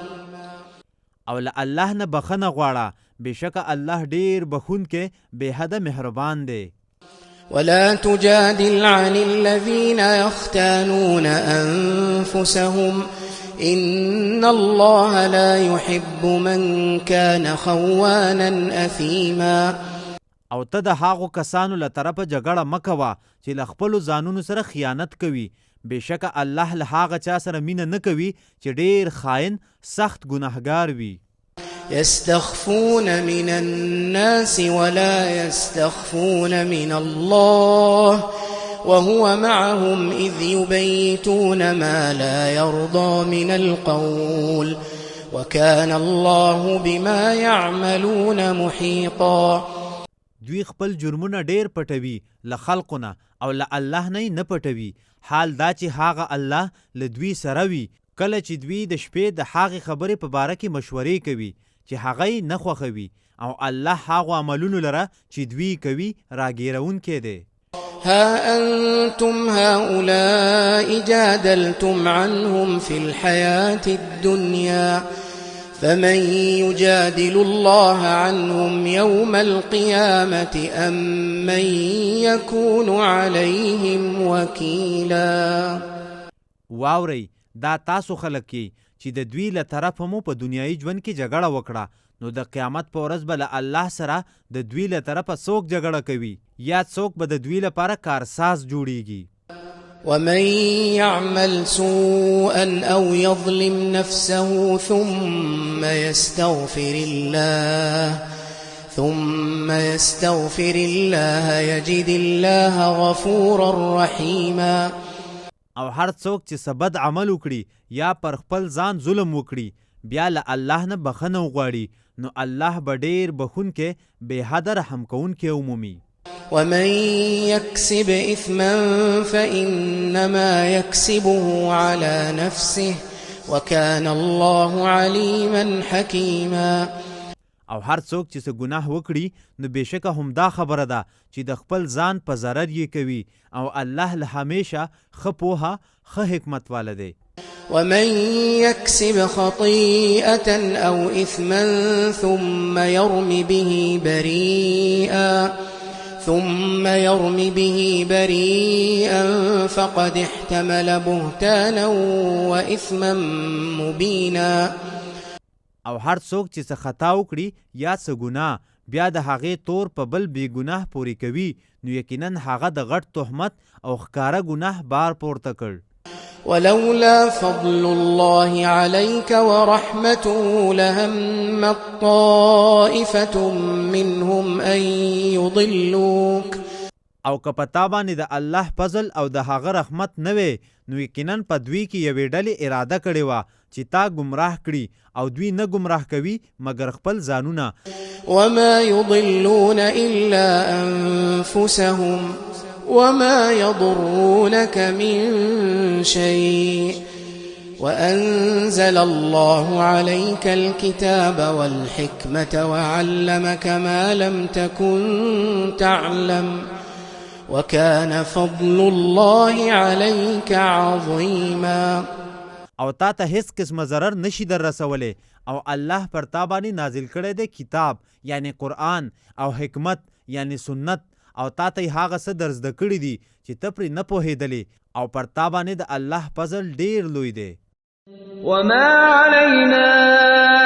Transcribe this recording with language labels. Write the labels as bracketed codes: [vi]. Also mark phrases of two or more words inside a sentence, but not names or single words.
[ps] او له الله نه بخنه غواړه بېشکه الله ډېر بخونکی بې حده مهربان دی. [ar] ولا تجادل عن الذين يختانون أنفسهم إن الله لا يحب من كان خوانا أثيما. [ps] او ته د هغو کسانو له طرفه جګړه مه کوه چې له خپلو ځانونو سره خیانت کوي. بېشکه الله له هغه چا سره مینه نه کوي چې ډېر خاین سخت ګناهګار وي. [ar] يستخفون من الناس ولا يستخفون من الله وهو معهم إذ يبيتون ما لا يرضى من القول وكان الله بما يعملون محيطا. [ps] دوی خپل جرمونه ډېر پټوي له خلقو نه او له الله نه نه پټوي. حال دا چې هغه الله له دوی سره وي کله چې دوی د شپې د هغې خبرې په باره کې مشورې کوي چې هغه یې نه خوښوي او الله هغو عملونو لره چې دوی کوي راګیرونکی دی. [ar] ها أنتم هؤلاء جادلتم عنهم في الحياة الدنيا فمن يجادل الله عنهم يوم القيامة أم من يكون عليهم وكيلا. [ps] واورئ دا تاسو خلک کې چې د دوی له طرفه مو په دنیایي ژوند کې جګړه وکړه نو د قیامت په ورځ به له الله سره د دوی له طرفه څوک جګړه کوي یا څوک به د دوی لپاره کارساز جوړیږي. [ar] ومن يعمل سوءا أو يظلم نفسه ثم يستغفر الله يجد الله غفورا رحيما. [ps] او هر څوک چې بد عمل وکړي یا پر خپل ځان ظلم وکړي بیا له الله نه بخښنه وغواړي نو الله به ډېر بخښونکی بې حده رحم کوونکی ومومي. [ar] ومن يكسب إثما فإنما يكسبه على نفسه وكان الله عليما حكيما. [ps] او هر څوک چې څه ګناه وکړي نو بېشکه همدا خبره ده چې د خپل ځان په ضرر یې کوي او الله له همیشه ښه پوهه ښه حکمت واله دی. [ar] ومن يكسب خطيئة أو إثما ثم يرم به بريئا ثم يرم به بريئا فقد احتمل بهتانا وإثما مبينا. [ps] او هر څوک چې څه خطا وکړي یا څه ګناه بیا د هغې تور په بل بې ګناه پورې کوي نو یقینا هغه د غټ تهمت او ښکاره ګناه بار پورته کړ. [ar] ولولا فضل الله عليك ورحمته لهم طائفة منهم أن يضلوك. [ps] او که په تا باندې د الله فضل او د هغه رحمت نه وی نو یقینا په دوی کې یوې ډلې اراده کړې وه چې تا ګمراه کړي او دوی نه ګمراه کوي مګر خپل ځانونه. [ar] وما يضلون إلا أنفسهم وما يضرونك من شيء وأنزل الله عليك الكتاب والحكمة وعلمك ما لم تكن تعلم وكان فضل الله عليك عظيما. [ps] او تا ته هیڅ قسمه ضرر نشي در رسولی او الله پر تا باندې نازل کړی دی کتاب یعنی قرآن او حکمت یعنی سنت او تا ته هغه څه در زده کړي دي چې ته پرې نه پوهېدلې او پر تا باندې د الله فضل ډیر لوی دی. [ar] وما علينا